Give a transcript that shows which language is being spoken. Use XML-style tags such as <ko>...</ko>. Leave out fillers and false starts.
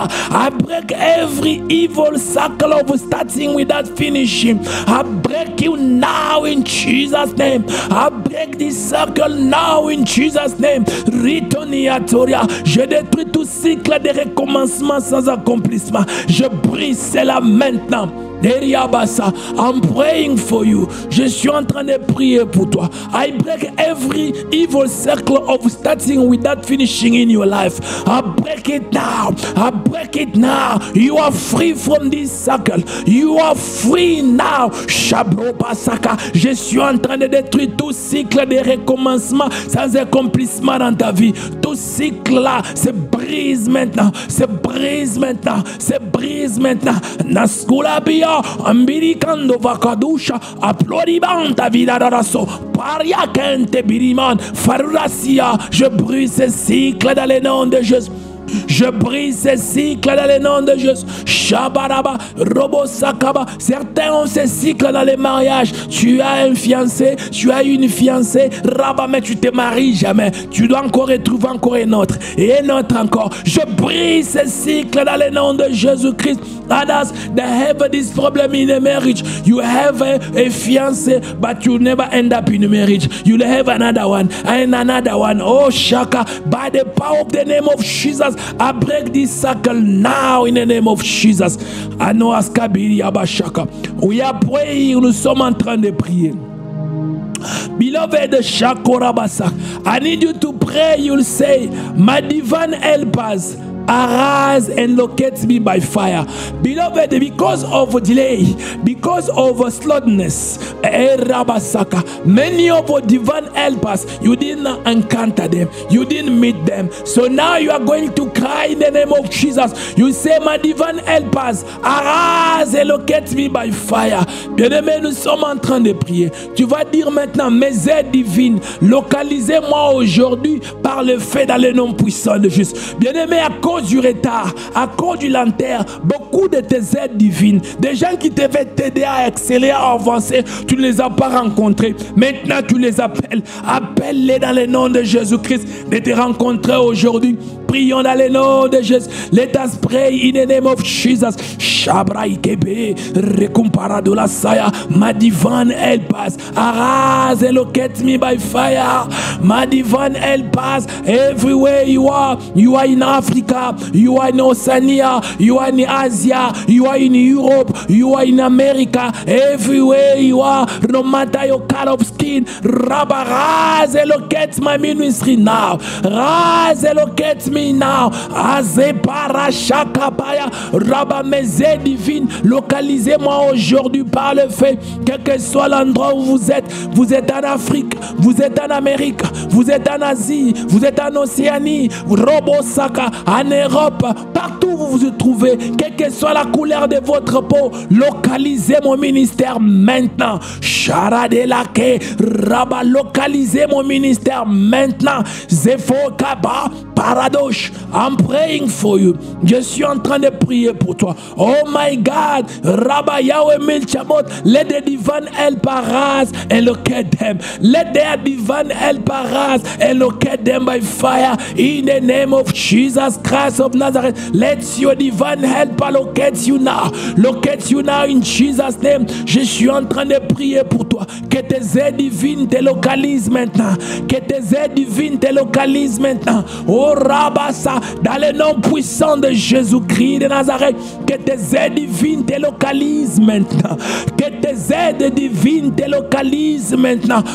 <en>I break every evil cycle of starting without finishing. I break you now in Jesus' name. I break this cycle now in Jesus' name. Ritoniatoria.</en> <fr>Je détruis tout cycle de recommencement sans accomplissement. Je brise cela maintenant.</fr> <en>I'm praying for you.</en> <fr>Je suis en train de prier pour toi.</fr> <en>I break every evil cycle of starting without finishing in your life. I break it now. I break it now. You are free from this cycle. You are free now. Shabrobasaka.</en> <fr>Je suis en train de détruire tout cycle de recommencement sans accomplissement dans ta vie. Tout cycle là se brise maintenant. Se brise maintenant. Se brise maintenant. Naskulabia. Ambiricando vakadusha aplodibanta vida d'arasso paria kente biriman farurasia. Je brise ces cycles dans le nom de Jésus. Je brise ces cycles dans le nom de Jésus. Shabaraba, Robo Sakaba. Certains ont ces cycles dans les mariages. Tu as un fiancé, tu as une fiancée, Rabba, mais tu te maries jamais. Tu dois encore retrouver encore un autre et un autre encore. Je brise ces cycles dans le nom de Jésus-Christ.</fr> <en>Others, they have this problem in a marriage. You have a fiancé, but you never end up in a marriage. You'll have another one and another one. Oh, Shaka, by the power of the name of Jesus, I break this cycle now in the name of Jesus. I know Askabiri Abashaka. We are praying,</en> <fr>nous sommes en train de prier.</fr> <en>Beloved Shakorabasa, I need you to pray. You'll say, my divine helpers, arise and locate me by fire. Beloved, because of delay, because of slowness, many of our divine helpers, you didn't encounter them, you didn't meet them. So now you are going to cry in the name of Jesus. You say, my divine helpers, arise and locate me by fire.</en> <fr>Bien-aimé, nous sommes en train de prier. Tu vas dire maintenant, mes aides divines, localisez-moi aujourd'hui par le fait dans le nom puissant de Jésus. Bien-aimé, à cause cause du retard, à cause du lenteur, beaucoup de tes aides divines, des gens qui devaient t'aider à exceller, à avancer, tu ne les as pas rencontrés. Maintenant, tu les appelles. Appelle-les dans le nom de Jésus-Christ de te rencontrer aujourd'hui. Prions dans le nom de Jésus.</fr> <en>Let us pray in the name of Jesus. Shabrai kebe, rekumparado saya. My divine help us. Arise and locate me by fire. My divine help us everywhere you are. You are in Africa. You are in Oceania. You are in Asia. You are in Europe. You are in America. Everywhere you are, no matter your color of skin, Rabba, rise and locate my ministry now. Rise and locate me now. Azepara Shakabaya,</en> <fr>Rabba, mes aides divines, localisez-moi aujourd'hui par le fait, quel que soit l'endroit où vous êtes en Afrique, vous êtes en Amérique, vous êtes en Asie, vous êtes en Océanie, Robosaka, en Europe, partout où vous vous trouvez, quelle que soit la couleur de votre peau, localisez mon ministère maintenant. Charadelake, Rabba, localisez mon ministère maintenant. Zefokaba, Paradoche,</fr> <en>I'm praying for you.</en> <fr>Je suis en train de prier pour toi.</fr> <en>Oh my God, Rabba Yahweh Milchamot, let the divine help arise and locate them. Let their divine help arise and locate them by fire in the name of Jesus Christ of Nazareth. Let your divine help locate you now. Locate you now in Jesus' name.</en> <fr>Je suis en train de prier pour toi. Que tes aides divines te localisent maintenant. Que tes aides divines te localisent maintenant. Oh Rabassa, dans le nom puissant de Jésus-Christ de Nazareth, que tes aides divines te localisent maintenant. Que tes aides divines te localisent maintenant.</fr>